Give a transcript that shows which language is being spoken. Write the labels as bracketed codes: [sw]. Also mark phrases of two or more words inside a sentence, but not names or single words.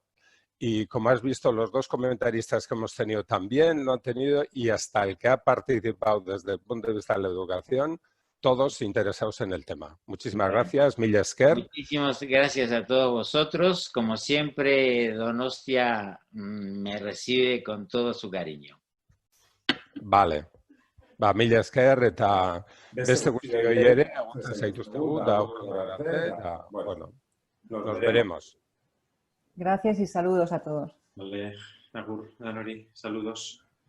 [es] Y como has visto, los dos comentaristas que hemos tenido también lo han tenido, y hasta el que ha participado desde el punto de vista de la educación, todos interesados en el tema. Muchísimas gracias, [eu] Mila esker. [es] Muchísimas gracias a todos vosotros. Como siempre, Donostia me recibe con todo su cariño. [eu] Vale. Ba, mila esker eta beste guztioi ere, aguntzen zaituztegu, da aurrera arte, bueno, [es] nos veremos. Gracias y saludos a todos. [eu] Vale, agur, Danori, saludos.